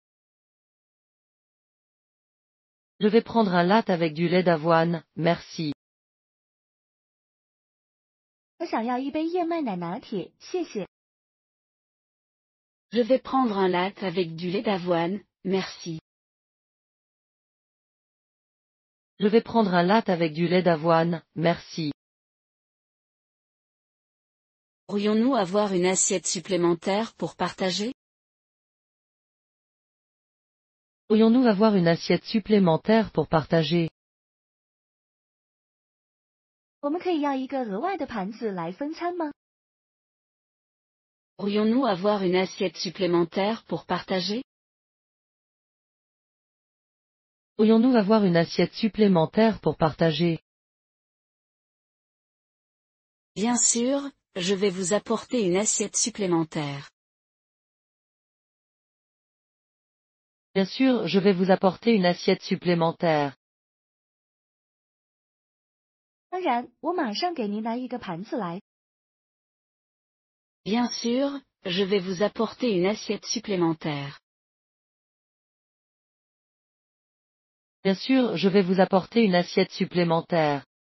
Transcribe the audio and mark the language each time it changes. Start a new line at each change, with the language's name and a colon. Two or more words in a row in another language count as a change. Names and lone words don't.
French: Je vais prendre un latte avec du lait d'avoine, merci.
Chinese: 我想要一杯燕麦奶拿铁，谢谢。
French: Je vais prendre un latte avec du lait d'avoine, merci. Je vais prendre un latte avec du lait d'avoine, merci. Pourrions-nous avoir une assiette supplémentaire pour partager? Pourrions-nous avoir une assiette supplémentaire pour partager?
Chinese: 我们可以要一个额外的盘子来分餐吗？
French: Pourrions-nous avoir une assiette supplémentaire pour partager? Pourrions-nous avoir une assiette supplémentaire pour partager? Bien sûr, je vais vous apporter une assiette supplémentaire. Bien sûr, je vais vous apporter une assiette supplémentaire.
Chinese: 当然，我马上给您拿一个盘子来。
French: Bien sûr, je vais vous apporter une assiette supplémentaire. Bien sûr, je vais vous apporter une assiette supplémentaire.